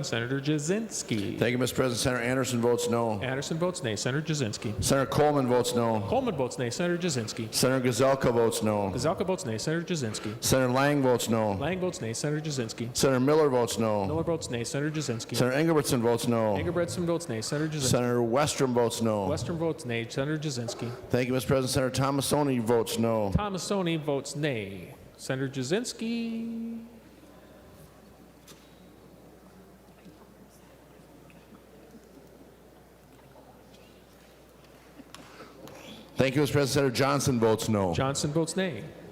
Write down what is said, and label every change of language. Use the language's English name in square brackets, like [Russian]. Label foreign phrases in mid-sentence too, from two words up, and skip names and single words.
[English] Senator Jasinski. Thank you, Mr. President. Senator Anderson votes no. Anderson votes nay. Senator Jasinski. Senator Coleman votes no. Coleman votes nay. Senator Jasinski. Senator Gazelka votes no. Gazelka votes nay. Senator Jasinski. Senator Lang votes no. Lang votes nay. Senator Jasinski. Senator Miller votes no. Miller votes nay. Senator Jasinski. Senator Ingebrigtsen votes no. Ingebrigtsen votes nay. Senator Jasinski. Senator Westrom votes no. Western votes nay. Senator Jasinski. Thank you, Mr. President. Senator Thomasoni votes no. Thomasoni votes nay. Senator Jasinski. Thank you, Mr. President. Senator Johnson votes no. Johnson votes nay.